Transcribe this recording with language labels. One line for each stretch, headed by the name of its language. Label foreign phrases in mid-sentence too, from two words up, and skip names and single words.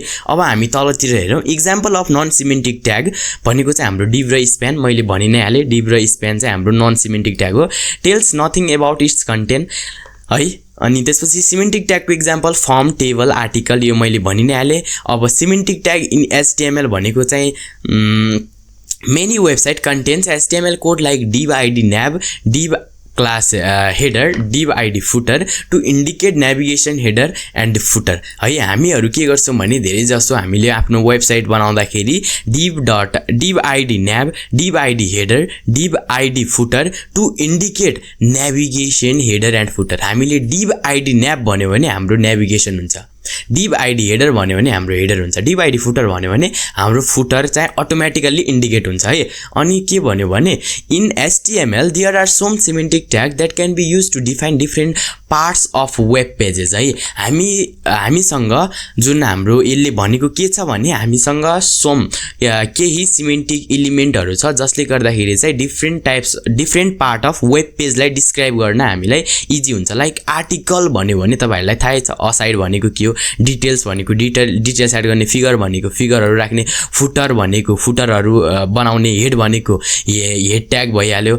Nepali: अब हामी तलतिर हेरौँ।
English: example of non semantic tag
Nepali: भनेको चाहिँ हाम्रो div र span, मैले भनि नै हाले div र span चाहिँ हाम्रो
English: non semantic tag
Nepali: हो।
English: tells nothing about its content
Nepali: है। अनि त्यसपछि सिमेन्टिक ट्यागको
English: example form, table, article,
Nepali: यो मैले भनि नै हाले। अब
English: semantic tag in HTML
Nepali: भनेको चाहिँ
English: many website contains HTML code like div id nav, div class header, div id footer to indicate navigation header and footer
Nepali: है। हामीहरु के गर्छौं भने धेरै जसो हामीले आफ्नो वेबसाइट बनाउँदाखेरि
English: div id nav, div id header, div id footer to indicate navigation header and footer।
Nepali: हामीले
English: div id nav
Nepali: भन्यो भने हाम्रो नेभिगेसन हुन्छ,
English: div id header
Nepali: भन्यो भने हाम्रो हेडर हुन्छ,
English: div id footer
Nepali: भन्यो भने हाम्रो फुटर चाहिँ
English: automatically indicate
Nepali: हुन्छ है। अनि के भन्यो भने
English: in HTML there are some semantic tag that can be used to define different parts of web pages
Nepali: है। हामीसँग जुन हाम्रो यसले भनेको के छ भने हामीसँग केही सिमेन्टिक एलिमेन्टहरु छ जसले गर्दाखेरि चाहिँ
English: different part of web
Nepali: पेजलाई डिस्क्राइब गर्न हामीलाई इजी हुन्छ।
English: like article
Nepali: भन्यो भने तपाईहरुलाई थाहै छ, असाइड भनेको के हो, डिटेल्स भनेको
English: details add
Nepali: गर्ने, फिगर भनेको फिगरहरु राख्ने, फुटर भनेको फुटरहरु बनाउने, हेड भनेको हेड ट्याग भइहाल्यो।